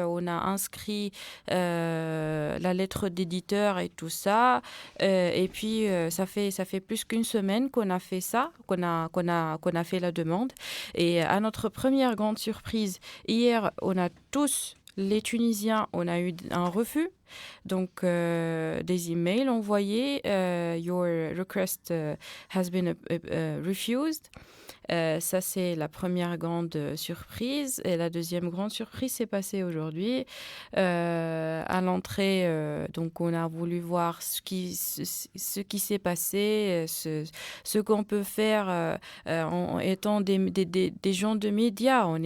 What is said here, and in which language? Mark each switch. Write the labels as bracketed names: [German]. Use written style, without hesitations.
[French] On a inscrit la lettre d'éditeur et tout ça. Et puis, ça fait plus qu'une semaine qu'on a fait ça, qu'on a fait la demande. Et à notre première grande surprise, hier, on a tous les Tunisiens, on a eu un refus. Donc, des emails envoyés, [English] your request has been refused. [French] Ça, c'est la première grande surprise. Et la deuxième grande surprise s'est passée aujourd'hui. À l'entrée, donc, on a voulu voir ce qui s'est passé, ce qu'on peut faire en étant des gens de médias.